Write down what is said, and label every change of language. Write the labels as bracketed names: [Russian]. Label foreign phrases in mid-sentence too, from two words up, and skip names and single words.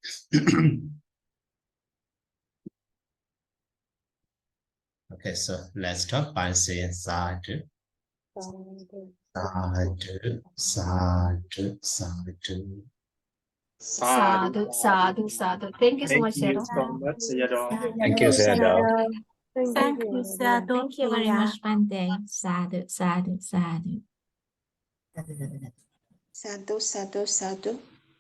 [English] Okay, so let's start by saying [Pali] sadhu, sadhu, sadhu, sadhu. Sadhu, sadhu, sadhu. [English] Thank you so Thank much, you Sayadaw. so much, Sayadaw. Thank you, Sayadaw. Thank you, Sayadaw. Thank you very much, Bante. [Pali] Sadhu, sadhu, sadhu. Sadhu, sadhu, sadhu.